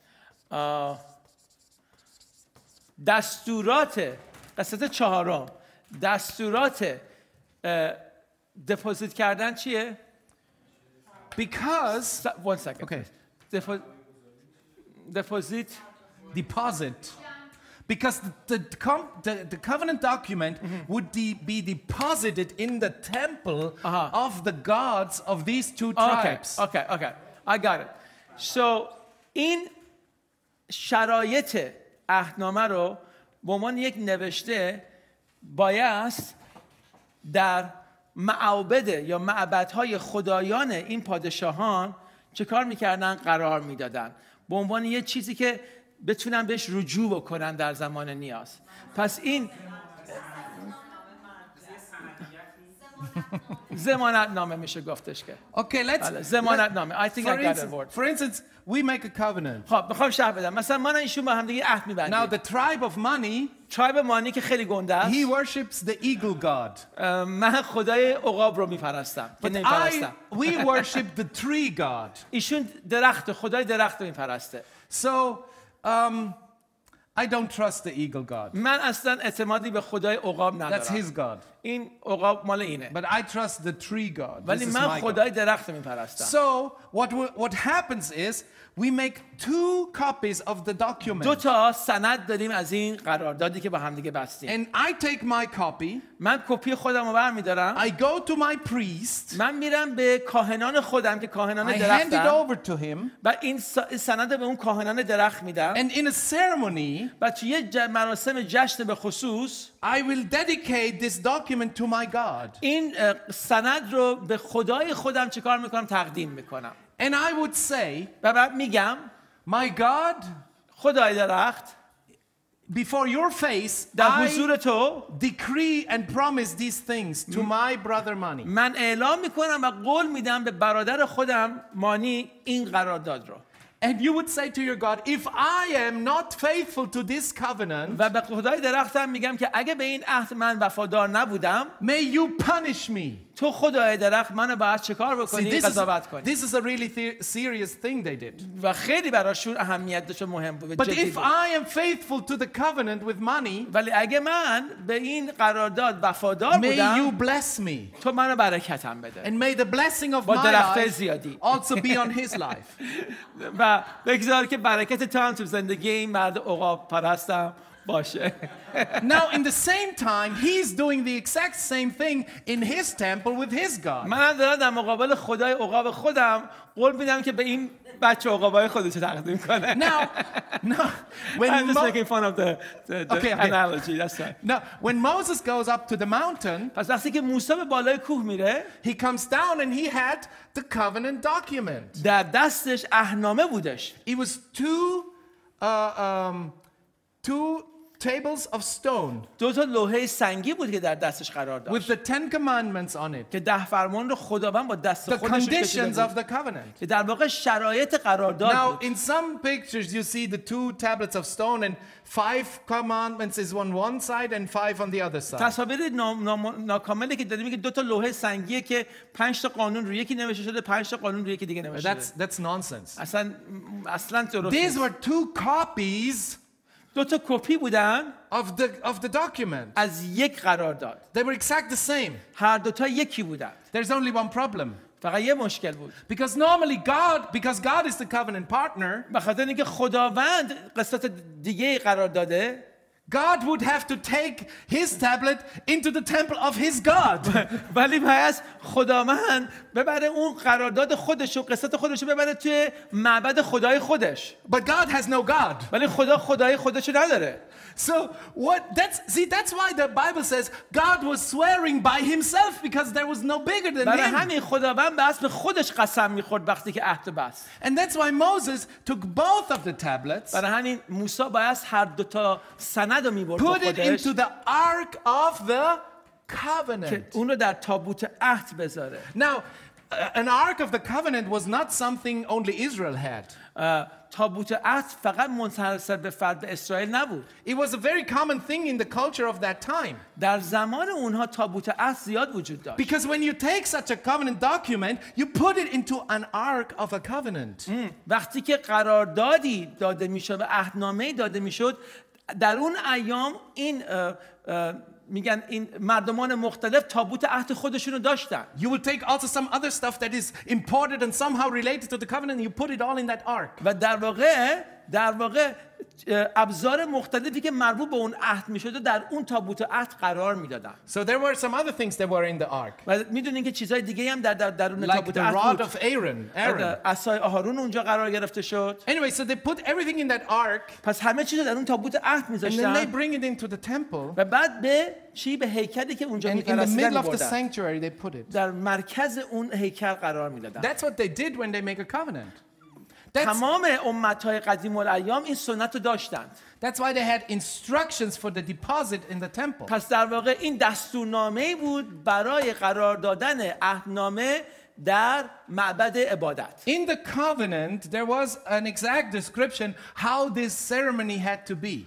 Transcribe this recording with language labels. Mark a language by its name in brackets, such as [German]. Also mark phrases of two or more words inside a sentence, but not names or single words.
[Persian] دستورات قسمت چهارم دستورات دپوزیت کردن چیه؟ [English] Because One second. okay, Deposit. because the covenant document would be deposited in the temple of the gods of these two tribes. Okay. I got it. [Persian] So این شرایط عهدنامه رو به عنوان یک نوشته بایست در معابد یا معبدهای خدایان این پادشاهان چه کار میکردن؟ قرار میدادن به عنوان یه چیزی که بتونن بهش رجوع بکنن در زمان نیاز. پس این ضمانت نامه میشه گفتش که. [English] Okay, [Persian] ضمانت نامه. [English] I think I got a word. For instance, we make a covenant. [Persian] خب میخوام شرح بدم. مثلا من ایشون با هم دیگه عهد می‌بندیم. [English] Now the tribe of money, [Persian] tribe مانی که خیلی گنده است. [English] he worships the eagle god. [Persian] من خدای عقاب رو میپرستم. که نمیپرستم. [English] We worship the tree god. [Persian] ایشون درخت خدای درخت رو میپرسته. [English] So I don't trust the eagle god. [Persian] من اصلا اعتمادی به خدای عقاب ندارم. [English] That's his god. [Persian] این عقاب مال اینه. [English] But I trust the tree god. [Persian] ولی من خدای درخت میپرستم. [English] So what happens is we make 2 copies of the document. [Persian] دو تا سند داریم از این قراردادی که با هم دیگه بستیم. [English] And I take my copy. [Persian] من کپی خودم رو برمی‌دارم. [English] I go to my priest. [Persian] من میرم به کاهنان خودم که کاهنان [English] I hand it [Persian] درختن. [English] over to him. [Persian] و این سند به اون کاهنان درخت میدم. [English] And in a ceremony, [Persian] و توی یه مراسم جشن به خصوص [English] I will dedicate this document to my God. [Persian] این سند رو به خدای خودم چیکار میکنم؟ تقدیم میکنم. [English] And I would say, [Persian] و بعد میگم [English] my God, [Persian] خدای درخت [English] before your face, [Persian] در حضور تو [English] decree and promise these things to my brother Mani. [Persian] من اعلام میکنم و قول میدم به برادر خودم مانی این قرارداد رو. [English] And you would say to your God, if I am not faithful to this covenant, [Persian] و به خدای درختم میگم که اگه به این عهد من وفادار نبودم [English] may you punish me. [Persian] تو خدای درخت منو باید چه کار [English] See, [Persian] بکنی؟ قضاوت کنی. [English] this is a really serious thing they did. [Persian] و خیلی براشون اهمیت داشت و مهم بود. [English] But if I am faithful to the covenant with money, [Persian] ولی اگه من به این قرارداد وفادار [English] may [Persian] بودم، [English] you bless me. [Persian] تو منو برکتم بده. [English] And may the blessing of [Persian] با [English] my [Persian] درخت [English] life [Persian] زیادی. [English] also be on his life. [Persian] و بگذار که برکت تو هم تو زندگی این مرد عقاب پرستم باشه. [English] Now, in the same time, he's doing the exact same thing in his temple with his God. [Persian] منم دارم در مقابل خدای عقاب خودم قول میدم که به این بچه عقابای خودش تقدیم کنه. [English] Now, when I'm just making fun of the Okay. analogy. That's right. Now, when Moses goes up to the mountain, [Persian] پس وقتی که موسی به بالای کوه میره، [English] he comes down and he had the covenant document. [Persian] در دستش اهنامه بودش. [English] It was two tables of stone [Persian] دو تا لوحه سنگی بود که در دستش قرار [English] with [Persian] داشت [English] the 10 commandments on it. [Persian] که 10 فرمان رو خداوند با دست [English] The [Persian] خودش کشیده [English] conditions of [Persian] بود [English] the covenant. [Persian] که در واقع شرایط قرارداد [English] Now, [Persian] بود. [English] in some pictures, you see the 2 tablets of stone and 5 commandments is on one side and 5 on the other side. [Persian] تصاویر ناکاملی که داریم میگه دو تا لوحه سنگیه که 5 تا قانون روی یکی نوشته شده، 5 تا قانون روی یکی دیگه نوشته شده. [English] That's nonsense. [Persian] اصلا درست [English] These [Persian] نیست. [English] were 2 copies [Persian] دو تا کپی بودن [English] of the document. [Persian] از یک قرارداد. [English] They were exact the same. [Persian] هر دو تا یکی بودن. [English] There's only one problem. [Persian] فقط یه مشکل بود. [English] Because God is the covenant partner, [Persian] به خاطر اینکه خداوند قسمت دیگه قرار داده، [English] God would have to take his tablet into the temple of his God. [Persian] ولی باید خداوند ببره اون قرارداد خودش و قسمت خودش رو ببره توی معبد خدای خودش. [English] But God has no God. [Persian] ولی خدا خدای خودش رو نداره. [English] So that's why the Bible says God was swearing by himself because there was no bigger than [Persian] برای [English] him. [Persian] همین خداوند به اسم خودش قسم میخورد وقتی که عهد بست. [English] And that's why Moses took both of the tablets, [Persian] برای همین موسی باید هر دو تا سند رو میبرد با [English] put it [Persian] خودش [English] into the ark of the [Persian] که [English] covenant. [Persian] اون رو در تابوت عهد بذاره. [English] Now, an ark of the covenant was not something only Israel had. [Persian] تابوت عهد فقط منحصر به فرد اسرائیل نبود. [English] It was a very common thing in the culture of that time. [Persian] در زمان اونها تابوت عهد زیاد وجود داشت. [English] Because when you take such a covenant document, you put it into an ark of a covenant. [Persian] وقتی که قراردادی داده میشد و عهدنامه‌ای داده میشد، در اون ایام این میگن این مردمان مختلف تابوت عهد خودشونو داشتن. [English] You will take also some other stuff that is imported and somehow related to the covenant and you put it all in that ark. [Persian] و در واقع ابزار مختلفی که مربوط به اون عهد میشد در اون تابوت عهد قرار میدادن. [English] So there were some other things that were in the ark. [Persian] و میدونین که چیزای دیگه هم درون [English] Like [Persian] تابوت [English] the [Persian] عهد [English] rod [Persian] بود. [English] of Aaron. [Persian] عصای آهارون اونجا قرار گرفته شد. [English] Anyway, so they put everything in that ark [Persian] پس همه چیز در اون تابوت عهد [English] and then they [Persian] میذاشتن [English] bring it into the temple. [Persian] و بعد به هیکلی که اونجا [English] And in the [Persian] می‌پرستیدن [English] middle of the [Persian] می‌بردن. [English] sanctuary they put it. [Persian] در مرکز اون هیکل قرار میدادن. [English] That's what they did when they make a covenant. [Persian] تمام امت‌های قدیم الایام این سنت رو داشتند. [English] That's why they had instructions for the deposit in the temple. [Persian] پس در واقع این دستورنامه‌ای بود برای قرار دادن عهدنامه در معبد عبادت. [English] In the covenant, there was an exact description how this ceremony had to be.